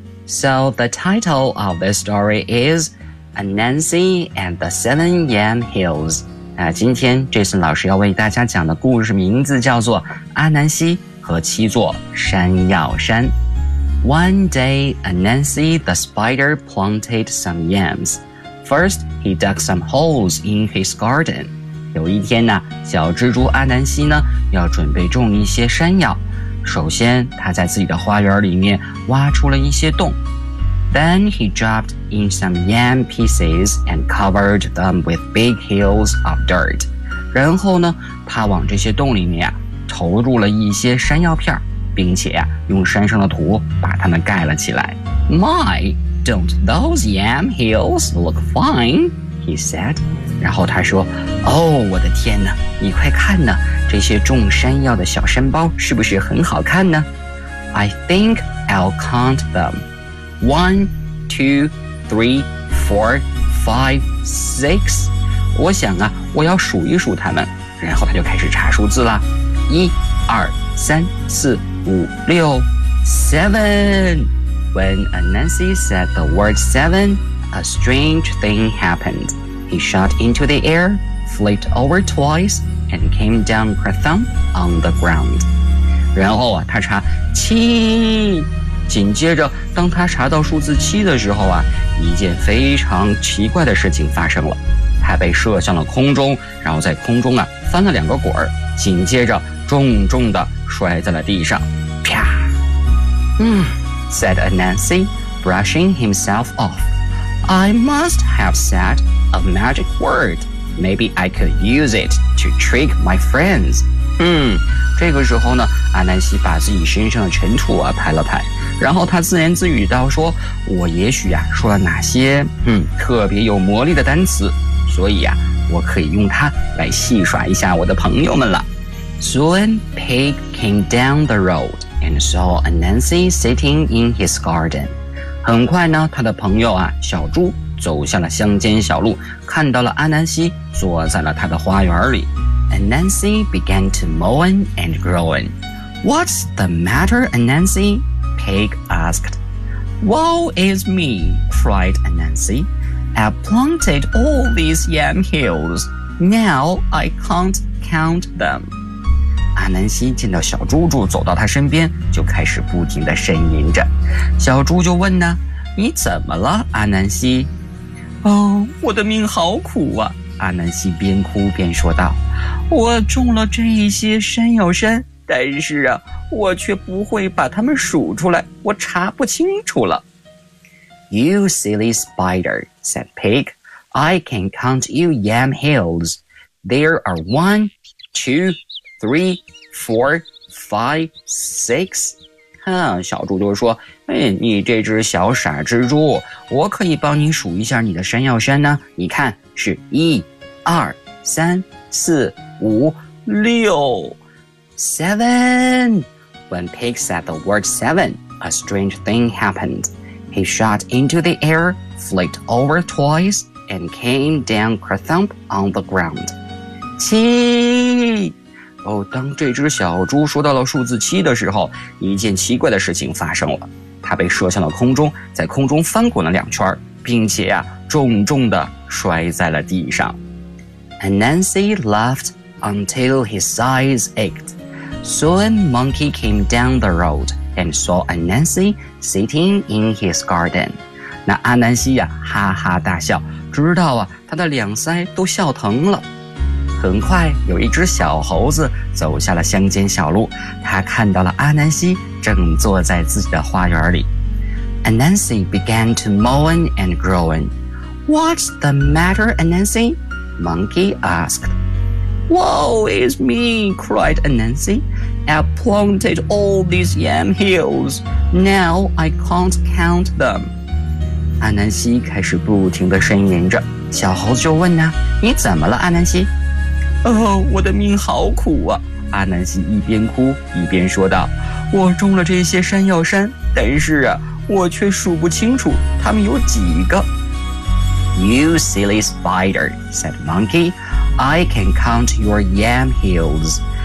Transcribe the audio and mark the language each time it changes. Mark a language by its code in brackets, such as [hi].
[en] So the title of this story is Anansi and the Seven Yam Hills. [zh] 今天 Jason 老师要为大家讲的故事名字叫做阿南西和七座山药山。 [en] One day, Anansi the spider planted some yams. First, he dug some holes in his garden. [zh] 有一天呢，小蜘蛛阿南西呢，要准备种一些山药。首先，他在自己的花园里面挖出了一些洞。 [en] Then he dropped in some yam pieces and covered them with big hills of dirt. [zh] 然后呢，他往这些洞里面啊，投入了一些山药片，并且啊，用山上的土把它们盖了起来。 [en] My, don't those yam hills look fine? He said. [zh] 然后他说，哦，我的天哪，你快看呢，这些种山药的小山包是不是很好看呢？ [en] I think I'll count them. One, two, three, four, five, six. [zh] 我想啊，我要数一数他们。然后他就开始查数字了。一、二、三、四、五、六 ， [en] seven. When Anansi said the word seven, a strange thing happened. He shot into the air, flipped over twice, and came down kerthump on the ground. [zh] 然后啊，他查七。紧接着当他查到数字七的时候啊，一件非常奇怪的事情发生了。他被射向了空中，然后在空中啊翻了两个滚儿，紧接着重重地摔在了地上。 [en] 啪。said Anansi, brushing himself off. I must have said a magic word. Maybe I could use it to trick my friends. [zh] 这个时候呢，阿南西把自己身上的尘土啊拍了拍。然后他自言自语道说，我也许啊说了哪些特别有魔力的单词，所以啊我可以用它来戏耍一下我的朋友们了。 [en] Soon, Pig came down the road and saw Anansi sitting in his garden. [zh] 很快呢，他的朋友啊小猪走下了乡间小路，看到了阿南西坐在了他的花园里。 [en] Anansi began to moan and groan. What's the matter, Anansi? Pig asked. Woe is me, cried Anansi. I planted all these yam hills. Now I can't count them. [zh] 阿南希见到小猪猪走到他身边，就开始不停地呻吟着。小猪就问呢，你怎么了，阿南希？哦，我的命好苦啊，阿南希边哭边说道，我种了这一些山药山，但是啊，我却不会把它们数出来，我查不清楚了。 [en] You silly spider, said Pig, I can count you yam hills. There are 1, 2, 3, 4, 5, 6. [zh] 哼，小猪就说，哎，你这只小傻蜘蛛，我可以帮你数一下你的山药山呢，你看是1, 2, 3, 4, 5, 6. [en] Seven. When Pig said the word seven, a strange thing happened. He shot into the air, flicked over twice, and came down kerthump on the ground. [zh] 七。哦，当这只小猪说到了数字七的时候，一件奇怪的事情发生了。它被射向了空中，在空中翻滚了两圈，并且啊，重重地摔在了地上。 [en] Anansi laughed until his eyes ached. Soon, Monkey came down the road and saw Anansi sitting in his garden. [zh] 那阿南西呀，哈哈大笑，直到啊，他的两腮都笑疼了。很快有一只小猴子走下了乡间小路，他看到了阿南西正坐在自己的花园里。 [en] Anansi began to moan and groan. What's the matter, Anansi? Monkey asked. Woe is me, cried Anansi. I've planted all these yam hills. Now I can't count them. [zh] 阿南西开始不停地呻吟着。小猴子就问呢，你怎么了，阿南西？哦，我的命好苦啊，阿南西一边哭一边说道，我种了这些山药山，但是啊，我却数不清楚它们有几个。 [en] You silly spider, said Monkey, I can count your yam hills.